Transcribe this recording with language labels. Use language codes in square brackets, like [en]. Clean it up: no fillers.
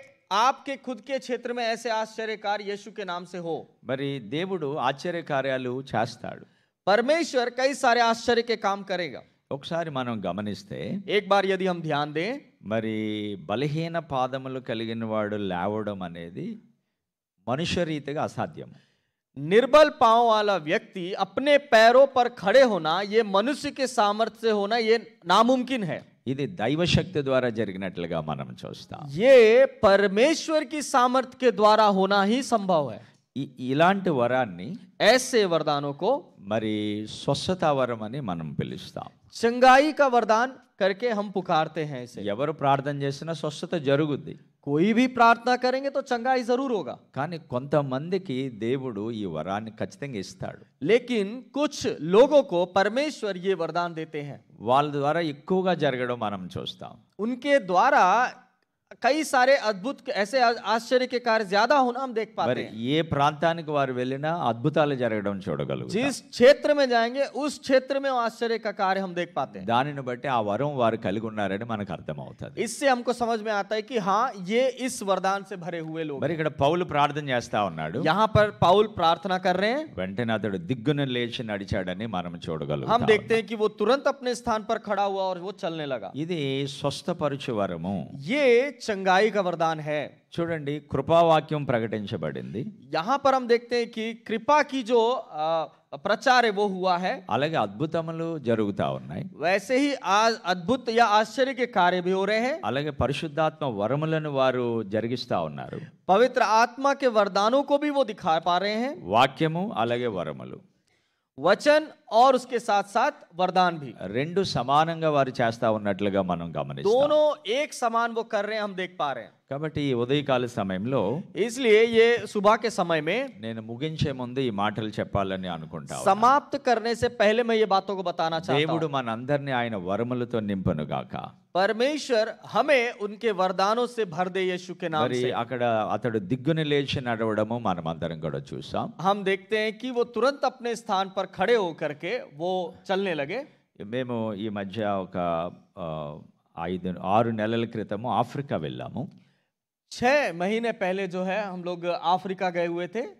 [hi] आपके खुद के क्षेत्र में ऐसे आश्चर्य कार्य यीशु के नाम से हो। [te] మరి దేవుడు ఆశ్చర్య కార్యాలు చేస్తాడు. [hi] परमेश्वर कई सारे आश्चर्य के काम करेगा। [te] ఒకసారి మనం గమనిస్తే [hi] एक बार यदि हम ध्यान दें, [te] మరి బలహీన పాదములు కలిగిన వాడు లేవడం అనేది మనుష్య రీతిగా అసాధ్యం. [hi] निर्बल पांव वाला व्यक्ति अपने पैरों पर खड़े होना, ये मनुष्य के सामर्थ्य से होना, ये नामुमकिन है। [te] ఇది దైవశక్తి ద్వారా జరిగినట్లుగా మనం చూస్తాం. [hi] ये परमेश्वर की सामर्थ्य के द्वारा होना ही संभव है। [te] ఇలాంటి వరాన్ని [hi] ऐसे वरदानों को [te] మరి స్వస్థత వరం అని మనం పిలుస్తాం. [hi] चंगाई का वरदान करके हम पुकारते हैं इसे। [te] ఎవరు ప్రార్థన చేసినా స్వస్థత జరుగుద్ది. [hi] कोई भी प्रार्थना करेंगे तो चंगाई जरूर होगा, [te] కానీ కొంతమందికి దేవుడు ఈ వరాన్ని ఖచ్చితంగా ఇస్తాడు. [hi] लेकिन कुछ लोगों को परमेश्वर ये वरदान देते हैं। [te] వాళ్ళ ద్వారా ఎక్కువగా జరగడం మనం చూస్తాం. [hi] उनके द्वारा कई सारे अद्भुत ऐसे आश्चर्य के कार्य ज्यादा होना हम देख पाते [te] మరి [hi] हैं। [te] ఏ ప్రాంతానికి వారు వెళ్ళినా అద్భుతాలు జరగడం చూడగలుగుతాం. [hi] जिस क्षेत्र में जाएंगे उस क्षेत्र में आश्चर्य का कार्य हम देख पाते हैं। [te] దానిని బట్టి ఆ వరం వారు కలిగి ఉన్నారని మనకు అర్థమవుతుంది. [hi] इससे हमको समझ में आता है कि हाँ, ये इस वरदान से भरे हुए लोग [te] మరి ఇక్కడ పౌలు ప్రార్థన చేస్తా ఉన్నాడు. [hi] हैं। यहाँ पर पौल प्रार्थना कर रहे हैं। [te] వెంటనే అతడు దిగ్గున లేచి నడిచాడని మనం [hi] हम [te] చూడగలుగుతాం. [hi] देखते हैं कि वो तुरंत अपने स्थान पर खड़ा हुआ और वो चलने लगा। [te] ఇది స్వస్థపరచు వరము. [hi] ये चंगाई का वरदान है। [te] చూడండి, కృపావాక్యం ప్రకటించబడింది. [hi] यहाँ पर हम देखते हैं कि कृपा की जो प्रचार है वो हुआ है। [te] అలాగే అద్భుతములు జరుగుతా ఉన్నాయి. [hi] वैसे ही आज अद्भुत या आश्चर्य के कार्य भी हो रहे हैं। [te] అలాగే పరిశుద్ధాత్మ వరములను వారు జరిగిస్తా ఉన్నారు. [hi] पवित्र आत्मा के वरदानों को भी वो दिखा पा रहे हैं। [te] వాక్యము అలాగే వరములు [hi] वचन और उसके साथ साथ वरदान भी, [te] రెండు సమానంగా వారు చేస్తా ఉన్నట్లుగా మనం గమనిస్తాం. [hi] दोनों एक समान वो कर रहे हैं, हम देख पा रहे हैं। [te] కాబట్టి ఈ ఉదయకాల సమయంలో [hi] इसलिए ये सुबह के समय में [te] నేను ముగించే ముందు ఈ మాటలు చెప్పాలని అనుకుంటా ఉన్నాను. [hi] समाप्त करने से पहले मैं ये बातों को बताना चाहता [te] దేవుడు [hi] हूँ। [te] మనందరినీ ఆయన వరములతో నింపును గాక. [hi] परमेश्वर हमें उनके वरदानों से भर दे यीशु के नाम [te] మరి [hi] से। [te] అక్కడ అతడు దిగ్గుని లేచి నడవడము మనం అందరం కూడా చూసాం. [hi] हम देखते हैं कि वो तुरंत अपने स्थान पर खड़े होकर के वो चलने लगे। [te] మేము ఈ మధ్య ఒక 5-6 నెలల క్రితము ఆఫ్రికా వెళ్ళాము. [hi] 6 महीने पहले जो है हम लोग अफ्रीका गए हुए थे।